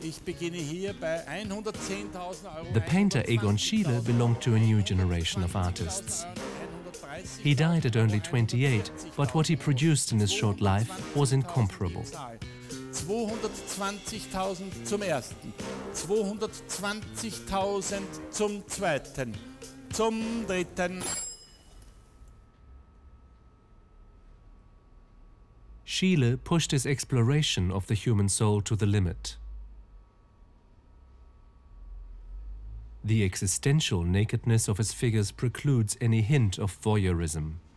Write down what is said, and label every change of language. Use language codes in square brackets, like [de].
[de] Ich beginne hier bei 110.000 Euro. [en] The painter Egon Schiele belonged to a new generation of artists. He died at only 28, but what he produced in his short life was incomparable. [de] 220.000 zum ersten, 220.000 zum zweiten, zum dritten. [en] Schiele pushed his exploration of the human soul to the limit. The existential nakedness of his figures precludes any hint of voyeurism.